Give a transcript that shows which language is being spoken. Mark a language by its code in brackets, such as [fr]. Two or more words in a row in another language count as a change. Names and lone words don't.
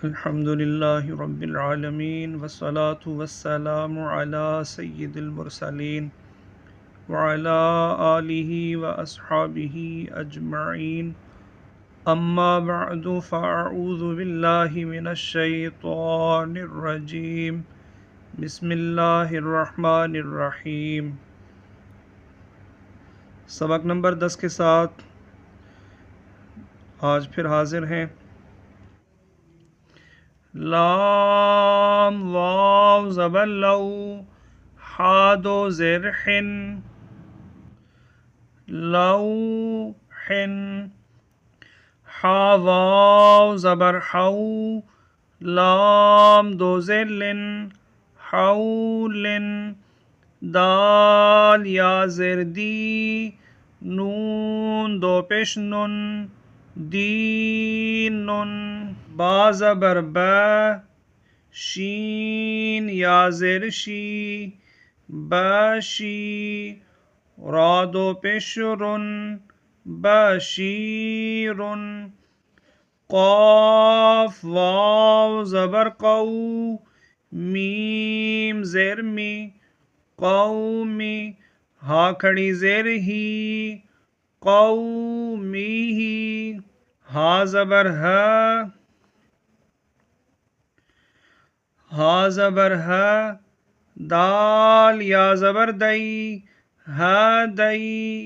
[ar] الحمد لله رب العالمين والصلاة والسلام على سيد المرسلين وعلى آله وأصحابه أجمعين أما بعد فأعوذ بالله من الشيطان الرجيم بسم اللہ الرحمن الرحیم۔ [ur] سبق نمبر 10 کے ساتھ آج پھر حاضر ہیں۔ لام واو زبر لو، ہا دو زیر حن، لو حن، ہا واو زبر حو، لام دو زیر لن، حولن، دال یا زیر دی، نون دو پیش نن، دینن، با زبر با، شین یا زیر شی، بشی، را دو پیش رن، بشیرن، قاف واو زبر قو، میم زیر می، قومی، ہا کھڑی زیر ہی، قومی ہی، ہا زبر ہے، ہا زبر ہے، دال یا زبر دئی، ہے دئی،